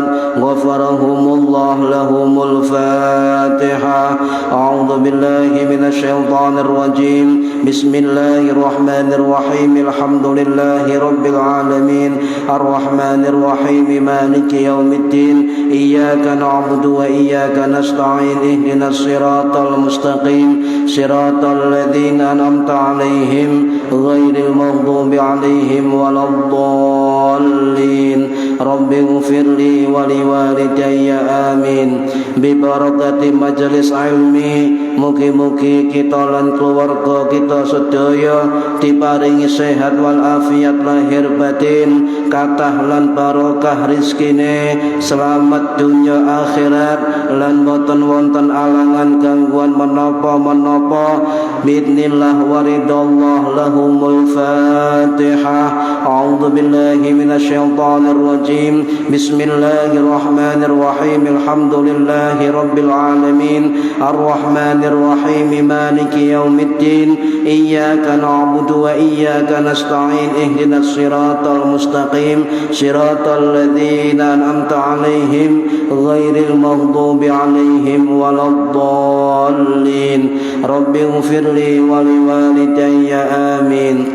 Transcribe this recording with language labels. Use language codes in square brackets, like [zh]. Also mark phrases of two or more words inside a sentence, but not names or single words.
[ar] غفرهم الله لهم الفاتحة أعوذ بالله من الشيطان الرجيم بسم الله الرحمن الرحيم الحمد لله رب العالمين الرحمن الرحيم مالك يوم الدين إياك نعبد وإياك نستعين اهدنا الصراط المستقيم صراط الذين أنعمت عليهم غير المغضوب عليهم ولا الضالين رب اغفر لي ولوالدي آمين ببركة مجلس علمي [jv] mugi-mugi kita lan keluarga kita sedaya diparingi sehat wal afiat lahir batin kathah lan barokah rezekine selamat dunya akhirat lan boten wonten alangan gangguan menapa-menapa [ar] بسم الله ورضا الله لهم الفاتحة أعوذ بالله من الشيطان الرجيم بسم الله الرحمن الرحيم الحمد لله الحمد لله رب العالمين الرحمن الرحيم مالك يوم الدين إياك نعبد وإياك نستعين اهدنا الصراط المستقيم صراط الذين أنعمت عليهم غير المغضوب عليهم ولا الضالين رب اغفر لي ولوالدي آمين.